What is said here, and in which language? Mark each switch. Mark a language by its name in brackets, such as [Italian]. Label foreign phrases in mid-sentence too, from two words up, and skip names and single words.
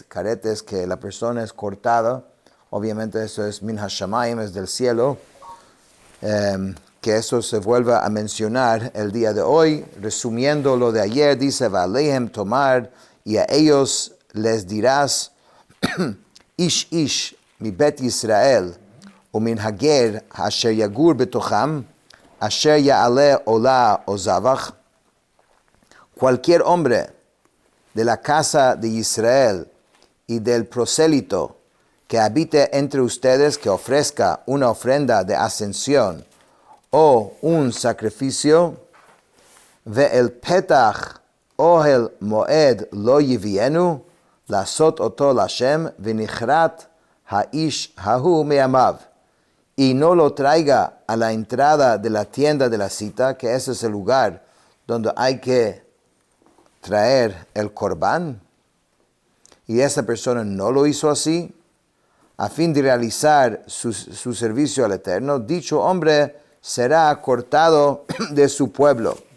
[Spanish] Karet es que la persona es cortada. Obviamente eso es [Hebrew] מן השמים, [Spanish] es del cielo. Que eso se vuelva a mencionar el día de hoy. Resumiendo lo de ayer, dice, [Hebrew] ואלהם תאמר, [Spanish] y a ellos les dirás, [Hebrew] איש איש מבית ישראל, ומן הגר אשר יגור בתוכם, אשר יעלה עולה או זבח. [Spanish] Cualquier hombre de la casa de Israel y del prosélito que habite entre ustedes, que ofrezca una ofrenda de ascensión o un sacrificio, [Hebrew] ואל פתח אהל מועד לא יביאנו, לעשות אתו לה', ונכרת האיש ההוא me'amav, [Spanish] y no lo traiga a la entrada de la tienda de la cita, que ese es el lugar donde hay que traer el corbán, y esa persona no lo hizo así, a fin de realizar su servicio al Eterno, dicho hombre será cortado de su pueblo.